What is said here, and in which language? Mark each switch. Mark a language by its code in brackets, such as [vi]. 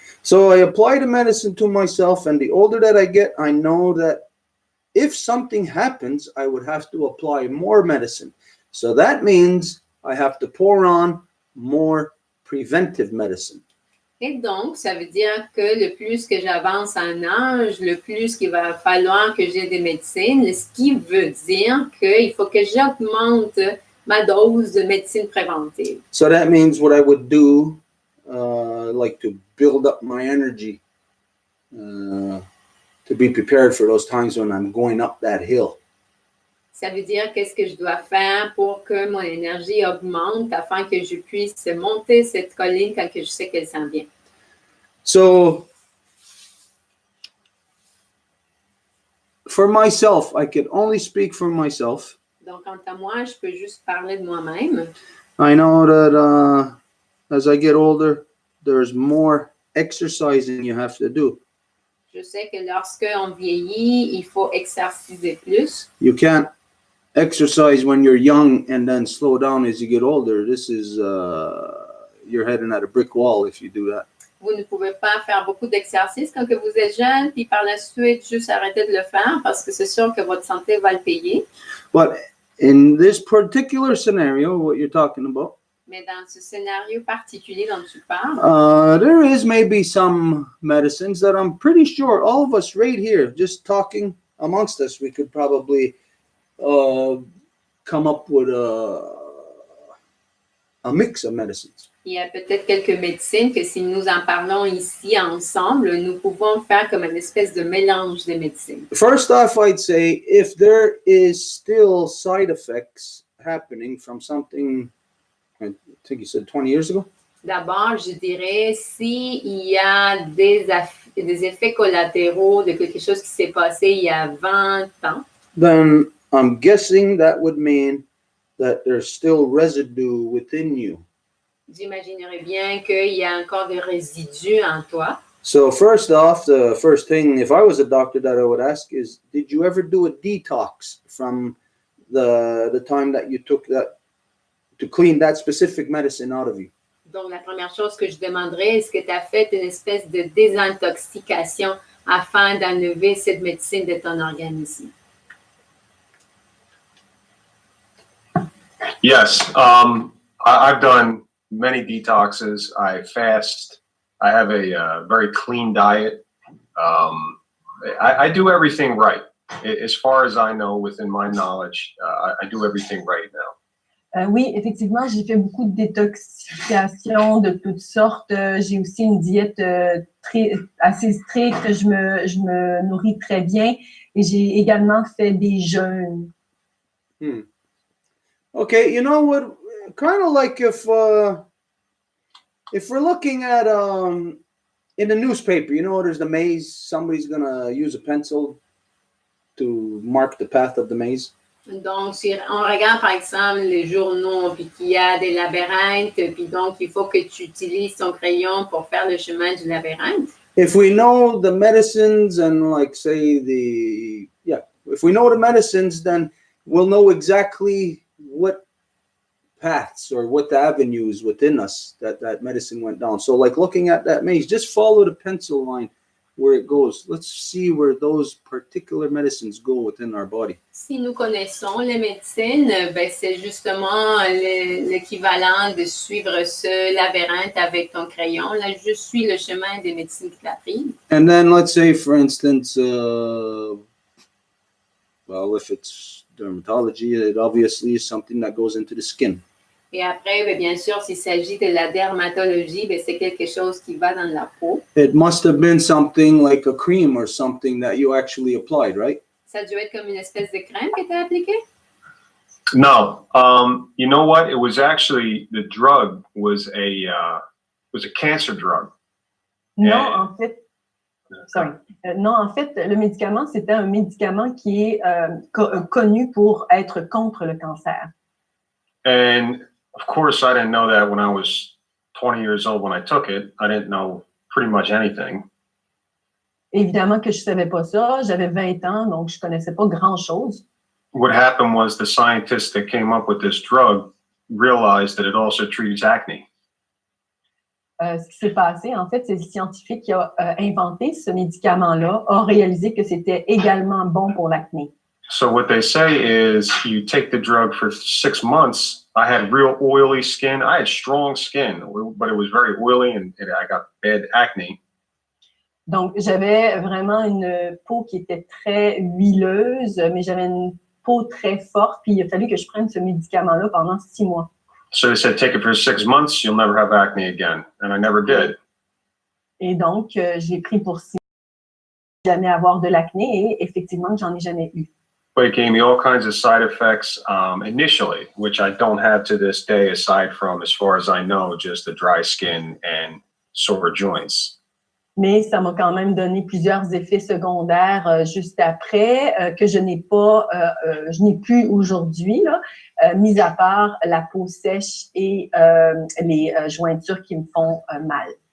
[en] So I apply the medicine to myself, and the older that I get, I know that if something happens, I would have to apply more medicine. So that means I have to pour on more preventive medicine. [fr] Et donc, ça veut dire que le plus que j'avance en âge, le plus qu'il va falloir que j'ai des médecines, ce qui veut dire qu'il faut que j'augmente ma dose de médecine préventive. [en] So that means what I would do, like to build up my energy, to be prepared for those times when I'm going up that hill. [fr] Ça veut dire qu'est-ce que je dois faire pour que mon énergie augmente afin que je puisse monter cette colline quand que je sais qu'elle s'en vient. [en] So for myself, I can only speak for myself. [fr] Donc, quant à moi, je peux juste parler de moi-même. [en] I know that as I get older, there's more exercising you have to do. [fr] Je sais que lorsque on vieillit, il faut exerciser plus. [en] You can't exercise when you're young and then slow down as you get older. This is you're heading at a brick wall if you do that. [fr] Vous ne pouvez pas faire beaucoup d'exercices quand que vous êtes jeune, puis par la suite, juste arrêter de le faire parce que c'est sûr que votre santé va le payer. [en] But in this particular scenario, what you're talking about, [fr] Mais dans ce scénario particulier dont tu parles, [en] there is maybe some medicines that I'm pretty sure all of us right here, just talking amongst us, we could probably come up with a mix of medicines. [fr] il y a peut-être quelques médecines que si nous en parlons ici ensemble, nous pouvons faire comme une espèce de mélange de médecines. [en] First off, I'd say if there is still side effects happening from something, I think you said 20 years ago. [fr] D'abord, je dirais s'il y a des effets collatéraux de quelque chose qui s'est passé il y a 20 ans, [en] Then I'm guessing that would mean that there's still residue within you. [fr] j'imaginerais bien qu'il y a encore des résidus en toi. [en] So first off, the first thing, if I was a doctor, that I would ask is, did you ever do a detox from the time that you took that to clean that specific medicine out of you? [fr] Donc, la première chose que je demanderais, est-ce que tu as fait une espèce de désintoxication afin d'enlever cette médecine de ton organisme? [en] Yes, I've done many detoxes. I fast. I have a very clean diet. I do everything right. As far as I know, within my knowledge, I do everything right now. [fr] Oui, effectivement, j'ai fait beaucoup de détoxification de toutes sortes. J'ai aussi une diète assez stricte. Je me nourris très bien et j'ai également fait des jeûnes. [en] Okay, you know what? Kind of like if we're looking at in the newspaper, you know, there's the maze. Somebody's gonna use a pencil to mark the path of the maze. [fr] Donc, si on regarde par exemple les journaux, puis qu'il y a des labyrinthes, puis donc il faut que tu utilises ton crayon pour faire le chemin du labyrinthe. [en] If we know the medicines and like say if we know the medicines, then we'll know exactly what paths or what the avenues within us that medicine went down. So like looking at that maze, just follow the pencil line where it goes. Let's see where those particular medicines go within our body. [fr] Si nous connaissons les médecines, ben c'est justement l'équivalent de suivre ce labyrinthe avec ton crayon. Là, je suis le chemin des médecines qui l'apprennent. [en] And then let's say, for instance, well, if it's dermatology, it obviously is something that goes into the skin. [fr] Et après, ben, bien sûr, s'il s'agit de la dermatologie, ben, c'est quelque chose qui va dans la peau. [en] It must have been something like a cream or something that you actually applied, right? [fr] Ça doit être comme une espèce de crème que tu as appliquée? [en] No, you know what? It was actually the drug was a cancer drug. [fr] Non, [en] Yeah. [fr] en fait, sorry. Non, en fait, le médicament, c'était un médicament qui est connu pour être contre le cancer. [en] And of course, I didn't know that when I was 20 years old when I took it. I didn't know pretty much anything. [fr] Évidemment que je ne savais pas ça. J'avais 20 ans, donc je ne connaissais pas grand-chose. [en] What happened was the scientists that came up with this drug realized that it also treats acne. [fr] Ce qui s'est passé, en fait, c'est le scientifique qui a inventé ce médicament-là, a réalisé que c'était également bon pour l'acné. [en] So what they say is you take the drug for 6 months. I had real oily skin. I had strong skin, but it was very oily and I got bad acne. [fr] Donc, j'avais vraiment une peau qui était très huileuse, mais j'avais une peau très forte, puis il a fallu que je prenne ce médicament-là pendant 6 mois. [en] So they said, take it for 6 months, you'll never have acne again. And I never did. [fr] Et donc, j'ai pris pour 6 mois, jamais avoir de l'acné, et effectivement, j'en ai jamais eu. [en] But it gave me all kinds of side effects initially, which I don't have to this day, aside from, as far as I know, just the dry skin and sore joints. [fr] Mais ça m'a quand même donné plusieurs effets secondaires juste après que je n'ai plus aujourd'hui, mis à part la peau sèche et les jointures qui me font mal.